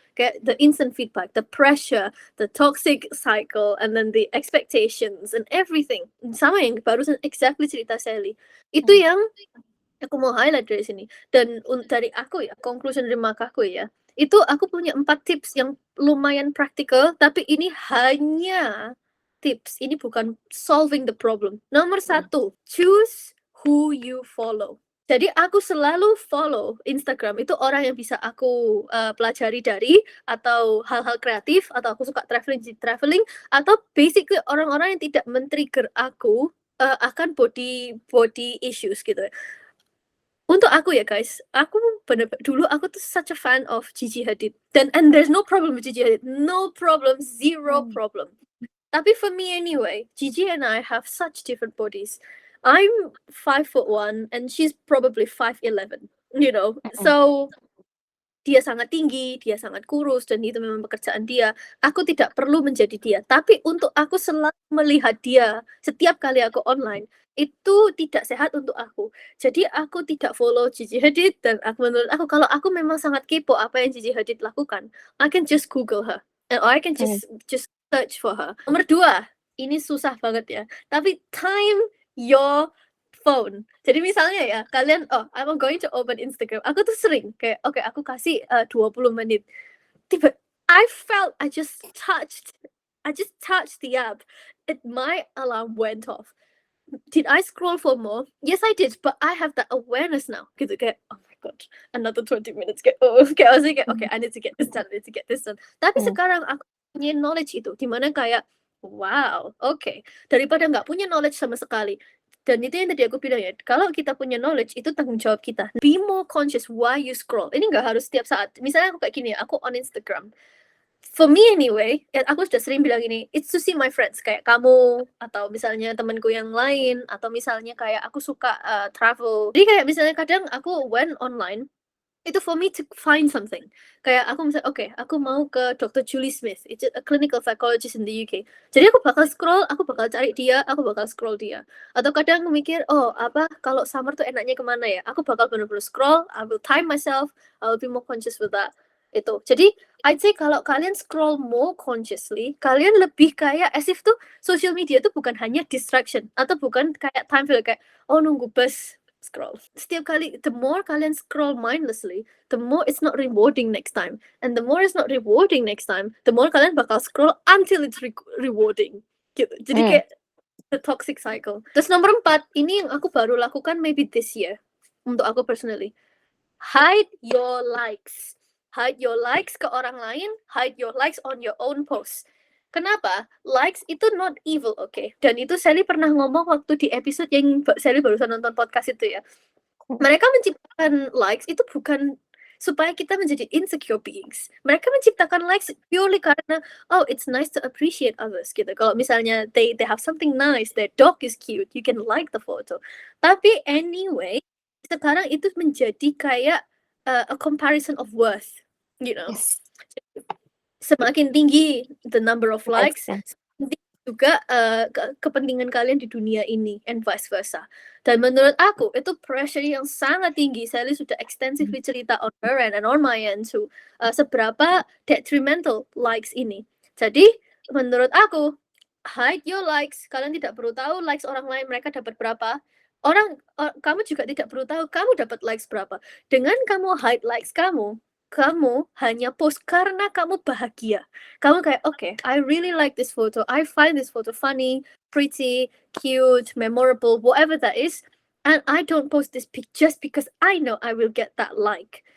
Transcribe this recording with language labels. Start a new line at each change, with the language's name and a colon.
Indonesian: Kayak
English: the instant feedback, the pressure, the toxic cycle, and then the expectations and everything.
Indonesian: Sama yang barusan
English: exactly
Indonesian: cerita Sally. Itu yang aku mau highlight dari sini. Dan dari aku ya, conclusion dari makaku ya, itu aku punya 4 tips yang lumayan praktikal, tapi ini hanya tips, ini bukan
English: solving the problem. Nomor 1, choose who you follow.
Indonesian: Jadi aku selalu follow Instagram itu orang yang bisa aku pelajari dari, atau hal-hal kreatif, atau aku suka traveling, atau
English: basically
Indonesian: orang-orang yang tidak men-trigger aku akan
English: body issues
Indonesian: gitu ya. Untuk aku ya guys, aku dulu aku tuh
English: such a fan of Gigi Hadid, and there's no problem with Gigi Hadid, no problem, zero problem.
Indonesian: Tapi
English: for me anyway, Gigi and I have such different bodies. I'm 5'1" and she's probably 5'11", you know. So
Indonesian: dia sangat tinggi, dia sangat kurus, dan itu memang pekerjaan dia. Aku tidak perlu menjadi dia. Tapi untuk aku selalu melihat dia setiap kali aku online, itu tidak sehat untuk aku. Jadi aku tidak follow Gigi Hadid, dan menurut aku kalau aku memang sangat kepo apa yang Gigi Hadid lakukan,
English: I can just Google her, or I can just search for her.
Indonesian: Nomor 2, ini susah banget ya. Tapi
English: time your phone.
Indonesian: Jadi misalnya ya, kalian,
English: I'm going to open Instagram.
Indonesian: Aku tuh sering kayak, oke, aku kasih 20 menit. Tiba,
English: I just touched the app. My alarm went off. Did I scroll for more? Yes, I did, but I have that awareness now.
Indonesian: Gitu kayak,
English: oh my god, another 20 minutes.
Indonesian: Kayak,
English: okay, I need to get this done.
Indonesian: Tapi sekarang aku punya knowledge itu, dimana kayak, wow, oke, daripada nggak punya knowledge sama sekali. Dan itu yang tadi aku bilang ya, kalau kita punya knowledge, itu tanggung jawab kita.
English: Be more conscious why you scroll.
Indonesian: Ini nggak harus setiap saat. Misalnya aku kayak gini ya, aku on Instagram.
English: For me anyway,
Indonesian: aku sudah sering bilang ini,
English: it's to see my friends,
Indonesian: kayak kamu, atau misalnya temanku yang lain, atau misalnya kayak aku suka travel. Jadi kayak misalnya kadang aku
English: went online,
Indonesian: itu
English: for me to find something.
Indonesian: Kayak aku misalnya, oke, aku mau ke Dr.
English: Julie Smith, it's a clinical psychologist in the UK.
Indonesian: Jadi aku bakal scroll, aku bakal cari dia, aku bakal scroll dia. Atau kadang aku mikir, kalau summer tuh enaknya kemana ya? Aku bakal bener-bener scroll,
English: I will time myself, I will be more conscious with that.
Indonesian: Itu. Jadi,
English: I'd say
Indonesian: kalau kalian
English: scroll more consciously,
Indonesian: kalian lebih kayak as if tuh social media tuh bukan hanya distraction, atau bukan kayak
English: time filler,
Indonesian: kayak, nunggu bus, scroll. Setiap kali,
English: the more kalian scroll mindlessly, the more it's not rewarding next time. And the more it's not rewarding next time, the more
Indonesian: kalian bakal
English: scroll until it's rewarding.
Indonesian: Gitu. Jadi kayak
English: the toxic cycle.
Indonesian: Terus nomor 4, ini yang aku baru lakukan
English: maybe this year,
Indonesian: untuk aku personally.
English: Hide your likes. Hide your likes
Indonesian: ke orang lain,
English: hide your likes on your own post.
Indonesian: Kenapa? Likes itu
English: not evil, okay?
Indonesian: Dan itu Sally pernah ngomong waktu di episode yang Sally barusan nonton podcast itu ya. Mereka menciptakan likes itu bukan supaya kita menjadi
English: insecure beings.
Indonesian: Mereka menciptakan likes purely karena,
English: it's nice to appreciate others
Indonesian: gitu. Kalau misalnya
English: they have something nice, their dog is cute, you can like the photo.
Indonesian: Tapi anyway, sekarang itu menjadi kayak
English: a comparison of worth, you know. Yes.
Indonesian: Semakin tinggi
English: the number of likes,
Indonesian: Likes-nya. semakin tinggi juga kepentingan kalian di dunia ini,
English: and vice versa.
Indonesian: Dan menurut aku itu pressure yang sangat tinggi. Sally sudah extensively cerita
English: on her end and on my end too,
Indonesian: seberapa detrimental likes ini. Jadi menurut aku,
English: hide your likes.
Indonesian: Kalian tidak perlu tahu likes orang lain mereka dapat berapa. Kamu juga tidak perlu tahu kamu dapat likes berapa. Dengan kamu hide likes kamu hanya post karena kamu bahagia. Kamu kayak,
English: okay, I really like this photo. I find this photo funny, pretty, cute, memorable, whatever that is. And I don't post this pic just because I know I will get that like.